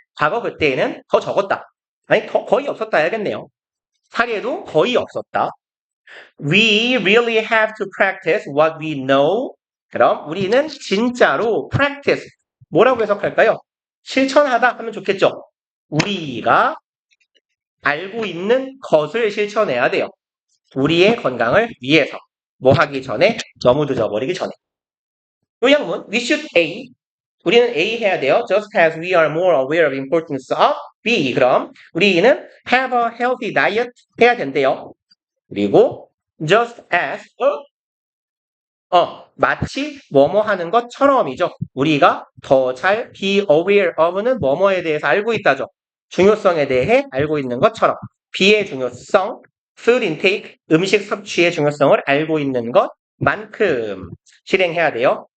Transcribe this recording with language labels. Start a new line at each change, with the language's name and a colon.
Korean: 과거 그때에는 더 적었다. 아니, 거의 없었다 해야겠네요. 사례도 거의 없었다.
English: We really have to practice what we know.
Korean: 그럼 우리는 진짜로 practice. 뭐라고 해석할까요? 실천하다 하면 좋겠죠. 우리가 알고 있는 것을 실천해야 돼요. 우리의 건강을 위해서. 뭐 하기 전에 너무 늦어버리기 전에.
English: 요약문 We should A.
Korean: 우리는 A 해야 돼요.
English: Just as we are more aware of importance of B.
Korean: 그럼 우리는
English: have a healthy diet
Korean: 해야 된대요. 그리고
English: just as
Korean: 마치 뭐뭐 하는 것처럼이죠. 우리가 더 잘
English: be aware of
Korean: 는 뭐뭐에 대해서 알고 있다죠. 중요성에 대해 알고 있는 것처럼 B의 중요성, food intake, 음식 섭취의 중요성을 알고 있는 것만큼 실행해야 돼요.